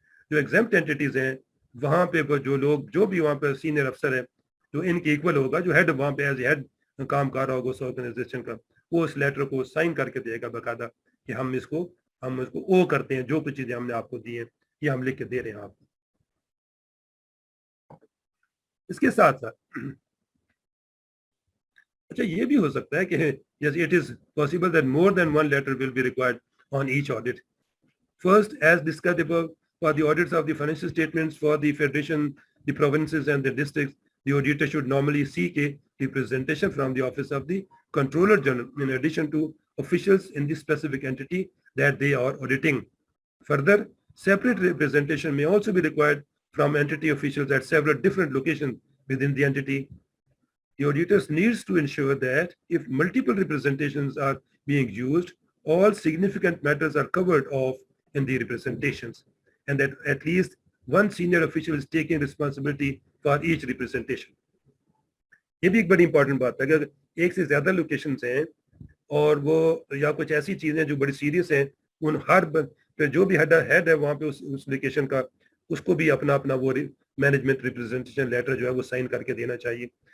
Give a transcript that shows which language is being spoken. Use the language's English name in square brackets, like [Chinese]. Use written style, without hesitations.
[Urdu] جو ایگزامپٹ اینٹیز ہیں وہاں پہ جو لوگ جو بھی وہاں پہ سینئر افسر ہے جو ان کے ایکول ہوگا, جو ہیڈ وہاں پہ ایز اے ہیڈ کام کر رہا ہوگا اس آرگنائزیشن کا, وہ اس لیٹر کو سائن کر کے دے گا باقاعدہ کہ ہم اس کو او کرتے ہیں, جو کچھ چیزیں ہم نے آپ کو دی ہیں یہ ہم لکھ کے دے رہے ہیں آپ کو. اس کے ساتھ ساتھ اچھا یہ بھی ہو سکتا ہے کہ [English] yes, it is possible that more than one letter will be required on each audit. First, as discussed above, for the audits of the financial statements for the federation, the provinces and the districts, the auditor should normally seek a representation from the office of the Controller General in addition to officials in the specific entity that they are auditing. Further, separate representation may also be required from entity officials at several different locations within the entity. The auditors needs to ensure that if multiple representations are being used, all significant matters are covered off in the representations, and that at least one senior official is taking responsibility for each representation. [Urdu] یہ بھی ایک بڑی important بات ہے. اگر ایک سے زیادہ لوکیشنز ہیں اور وہ یا کچھ ایسی چیزیں جو بڑی سیریس ہیں, ان ہر جو بھی ہیڈ ہے وہاں پہ اس لوکیشن کا, اس کو بھی اپنا وہ مینجمنٹ ریپرزینٹیشن لیٹر جو ہے وہ سائن کر کے دینا چاہیے.